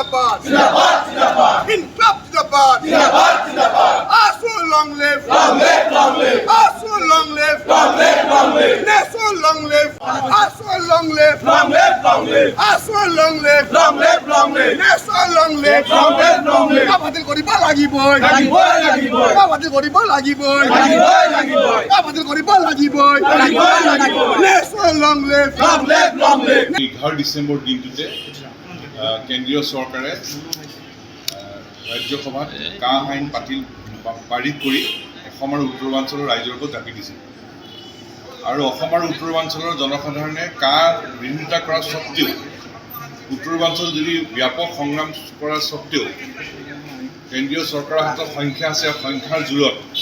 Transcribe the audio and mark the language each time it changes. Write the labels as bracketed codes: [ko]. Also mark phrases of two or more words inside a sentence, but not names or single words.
[hi] ज़िंदाबाद! ज़िंदाबाद! ज़िंदाबाद! इंक़लाब ज़िंदाबाद! ज़िंदाबाद! ज़िंदाबाद! [en] ASU long live! Long live! Long live! ASU long live! Long live! Long live! NESO long live! ASU long live! Long live! Long live! ASU long live! Long live! Long live! NESO long live! Long live! Long live! [as] বাতিল কৰিব লাগিবই! লাগিবই! লাগিবই! বাতিল কৰিব লাগিবই! লাগিবই! লাগিবই! বাতিল কৰিব লাগিবই! লাগিবই! লাগিবই! [en] NESO long live! Long live! Long live! [as] 11 ডিসেম্বৰ দিনটোতে কেন্দ্ৰীয় চৰকাৰে ৰাজ্যসভাত কা আইন পাৰিত কৰি অসম আৰু উত্তৰাঞ্চলৰ ৰাইজৰ ওপৰত জাপি দিছিল আৰু অসম আৰু উত্তৰাঞ্চলৰ জনসাধাৰণে কা বিৰোধিতা কৰা স্বত্তেও উত্তৰাঞ্চল যদি ব্যাপক সংগ্ৰাম কৰা স্বত্তেও কেন্দ্ৰীয় চৰকাৰৰ হাতত সংখ্যা আছে সংখ্যাৰ জোৰত